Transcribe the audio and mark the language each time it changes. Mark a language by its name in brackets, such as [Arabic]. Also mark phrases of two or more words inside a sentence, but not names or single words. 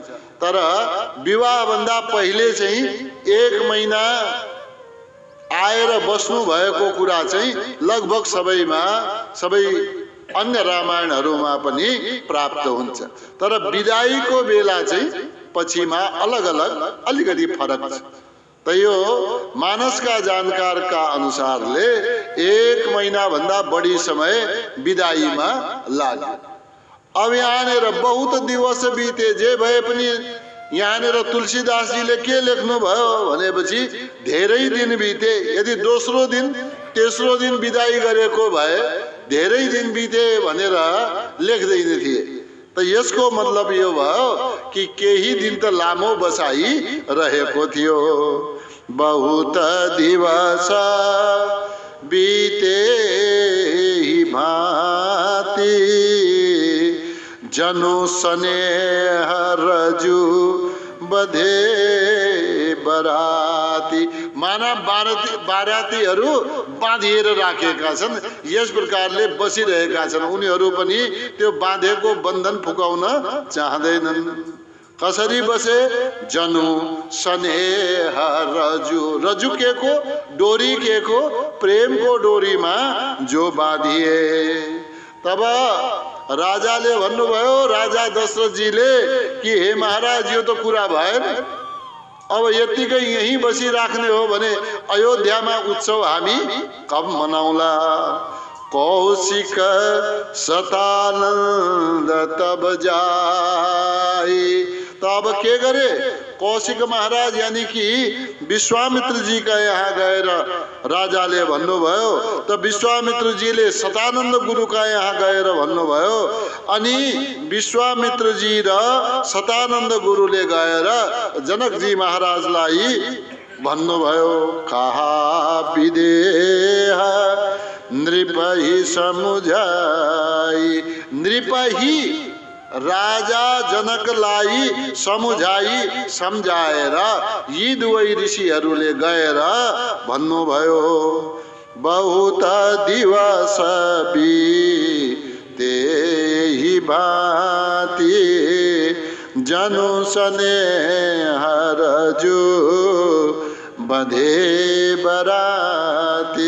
[Nepali] तर विवाह भन्दा पहिले चाहिँ 1 महिना आएर बस्नु भएको कुरा चाहिँ लगभग सबैमा, सबै अन्य रामायणहरूमा पनि प्राप्त हुन्छ। तर विदाईको बेला चाहिँ पछिमा अलग अलग अलिकति फरक छ। त यो मानसका जानकारका अनुसारले 1 महिना भन्दा बढी समय विदाईमा लाग्यो। अब यहाँनिर [Awadhi] बहुत दिवस बीते, [Nepali] जे भए पनि यहाँनिर तुलसीदासजीले के लेख्नु भयो भनेपछि धेरै दिन बीते। यदि दोस्रो दिन तेस्रो दिन विदाई गरेको भए धेरै दिन बीते भनेर लेख्दैन थिए। त यसको मतलब यो भयो कि केही दिन त लामो बसाई रहेको थियो। [Awadhi] बहुत दिवस बीते ही भांति, जनु स्नेह रजु बधे बराती। [Nepali] माना बारातीहरू बाँधिएर राखेका छन्, यस प्रकारले बसिरहेका छन्। उनीहरू पनि त्यो बाँधेको बन्धन फुकाउन चाहँदैनन्। कसरी बसे [Awadhi] जनु स्नेह रजु, [Nepali] रजु के को डोरी के को प्रेम को डोरीमा जो बाँधिए। तब राजाले भन्नुभयो, राजा दशरथजीले कि हे महाराज यो त कुरा भएन, अब यतिकै यही बसिराख्ने हो भने अयोध्यामा उत्सव हामी कब मनाउला। [Awadhi] कौशिक सतानंद तब जाए। [Nepali] तब के गरे कौशिक महाराज यानी कि विश्वामित्र जी का यहाँ गएर राजाले भन्नुभयो, त विश्वामित्र जीले सतानंद गुरु का यहाँ गएर भन्नुभयो, अनि विश्वामित्र जी र सतानंद गुरुले गएर जनक जी महाराजलाई भन्नुभयो, [Awadhi] कहा विदेह नृपहि समुझाई। [Nepali] नृपहि राजा जनकलाई समुझाई सम्झाएर यी दुवै ऋषिहरूले गएर भन्नुभयो, [Awadhi] बहुत दिवस बीते ही भांति जनु स्नेह रजु बंधे बराती।